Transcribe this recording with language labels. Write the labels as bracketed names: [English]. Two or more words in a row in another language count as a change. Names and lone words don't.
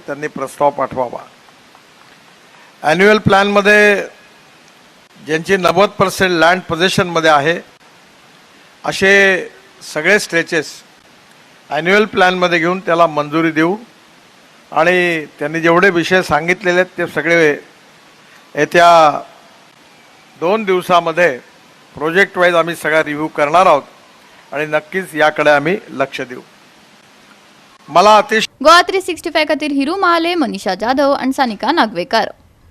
[Marathi] त्यांनी प्रस्ताव पाठवावा। ॲन्युअल प्लॅनमध्ये ज्यांची 90% लँड पोझिशनमध्ये आहे असे सगळे स्ट्रेचेस ॲन्युअल प्लॅनमध्ये घेऊन त्याला मंजुरी देऊ आणि त्यांनी जेवढे विषय सांगितलेले आहेत ते सगळे येत्या 2 दिवसामध्ये [English] project wise [Marathi] आम्ही सगळा रिव्ह्यू करणार आहोत आणि नक्कीच याकडे आम्ही लक्ष देऊ। मला [Konkani] गोवा 365 खातीर हिरू महाले, मनीषा जाधव आणि सानिका नागवेकर।